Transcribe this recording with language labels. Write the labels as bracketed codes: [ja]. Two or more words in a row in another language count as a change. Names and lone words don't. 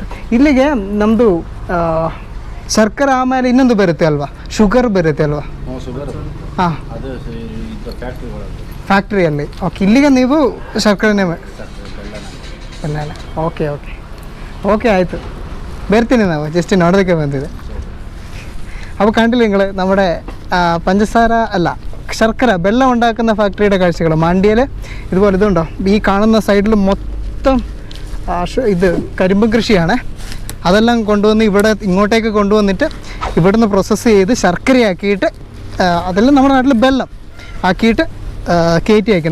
[kn] ಇಲ್ಲಿಗೆ ನಮ್ಮದು ಶರ್ಕರೆ ಆಮೇಲೆ ಇನ್ನೊಂದು ಬರುತ್ತೆ ಅಲ್ವಾ, ಶುಗರ್ ಬರುತ್ತೆ ಅಲ್ವಾ? ಹಾಂ, ಫ್ಯಾಕ್ಟ್ರಿಯಲ್ಲಿ. ಓಕೆ. ಇಲ್ಲಿಗೆ ನೀವು ಶರ್ಕರೆನೇ ಎಲ್ಲ. ಓಕೆ ಆಯಿತು. ಬರ್ತೀನಿ, ನಾವು ಜಸ್ಟ್ ನೋಡೋದಕ್ಕೆ ಬಂದಿದೆ. [ml] അപ്പോൾ കണ്ടില്ല നിങ്ങൾ നമ്മുടെ പഞ്ചസാര അല്ല ശർക്കര വെള്ളം ഉണ്ടാക്കുന്ന ഫാക്ടറിയുടെ കാഴ്ചകൾ മാണ്ഡ്യയിൽ. ഇതുപോലെ ഇതുണ്ടോ, ഈ കാണുന്ന സൈഡിൽ മൊത്തം ഇത് കരിമ്പ് കൃഷിയാണ്. അതെല്ലാം കൊണ്ടുവന്ന് ഇങ്ങോട്ടേക്ക് കൊണ്ടുവന്നിട്ട് ഇവിടുന്ന് പ്രോസസ്സ് ചെയ്ത് ശർക്കരയാക്കിയിട്ട് അതെല്ലാം നമ്മുടെ നാട്ടിൽ വെള്ളം ആക്കിയിട്ട് കയറ്റി അയക്കും.